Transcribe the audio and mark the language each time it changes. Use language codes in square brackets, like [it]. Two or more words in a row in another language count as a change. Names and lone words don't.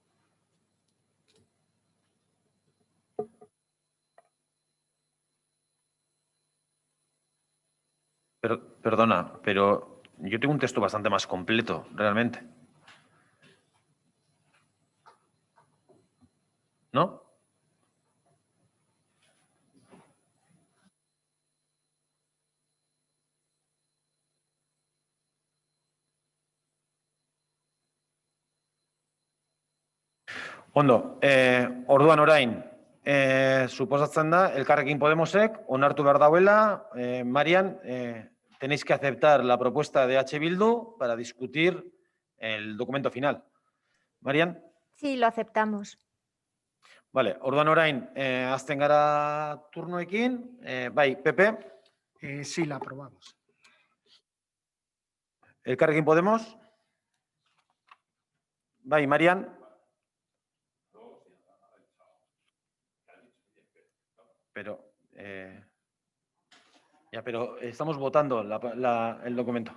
[es] Perdona, pero yo tengo un texto bastante más completo, realmente. ¿No? [eu] Ondo, orduan orain, suposatzen da, Elkarrekin Podemosek onartu behar dauela, Marian, [es] tenéis que aceptar la propuesta de H. Bildu para discutir el documento final. Marian? Sí, lo aceptamos. [eu] Vale, orduan orain, azten gara turnoekin, bai, [es] Pepe? Sí, la aprobamos. [eu] Elkarrekin Podemos? Bai, Marian? [es] Pero estamos votando el documento.